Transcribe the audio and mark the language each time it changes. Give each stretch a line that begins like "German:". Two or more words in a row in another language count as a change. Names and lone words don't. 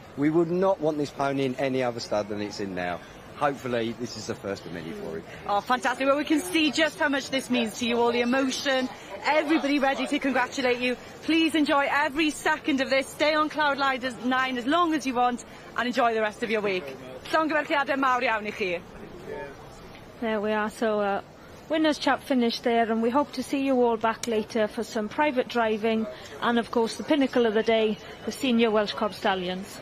English: We would not want this pony in any other stud than it's in now. Hopefully this is the first of many for it. Oh, fantastic. Well, we can see just how much this means to you, all the emotion, everybody ready to congratulate you. Please enjoy every second of this. Stay on Cloud 9 as long as you want and enjoy the rest of your week.
Welsh: Llongyfarchiadau mawr iawn I chi.
English: There we are. So winners chat finished there, and we hope to see you all back later for some private driving and of course the pinnacle of the day, the Senior Welsh Cob Stallions.